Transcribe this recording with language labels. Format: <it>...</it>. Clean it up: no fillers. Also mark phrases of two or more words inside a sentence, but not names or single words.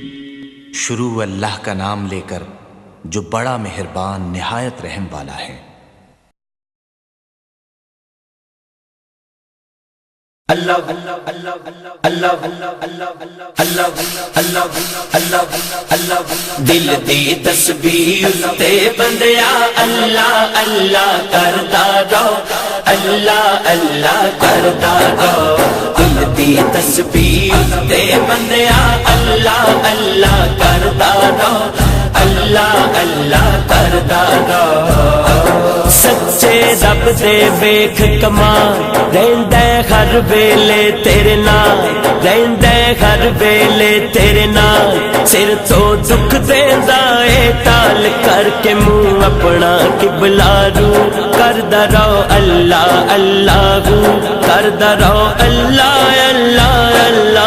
<ur>شروع اللہ کا نام لے کر جو بڑا مہربان نہایت رحم والا ہے۔</ur> <pa>اللہ اللہ اللہ اللہ اللہ اللہ اللہ اللہ دل دی تسبیح تے بندیا اللہ اللہ</pa> <ur>کرتا رہو، اللہ اللہ کرتا رہو۔</ur> <pa>دل دی تسبیح تے بندیا اللہ اللہ</pa> <ur>کرتا رہو، اللہ اللہ کرتا رہو۔</ur> <pa>سچے رب دے ویکھ کمال رہندا ہر ویلے تیرے نال، رہندا ہر ویلے تیرے نال، سر تو دکھ دیندا اے ٹال کر کے منہ اپنا قبلہ رو کردا رہو، اللہ اللہ کردا رہو، اللہ اللہ اللہ۔</pa>